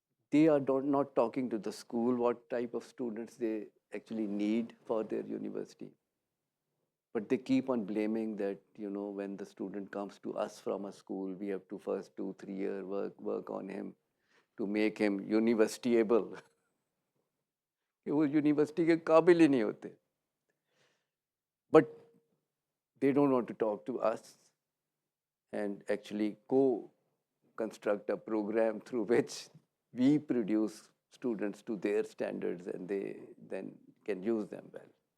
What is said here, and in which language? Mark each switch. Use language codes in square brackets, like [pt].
[en] They are not talking to the school what type of students they actually need for their university. But they keep on blaming that, when the student comes to us from a school, we have to first 2-3 year work on him to make him university-able. [hi] कि वो university के काबिल ही नहीं होते. [en] But they don't want to talk to us and actually co-construct a program through which we produce students to their standards and they then can use them well.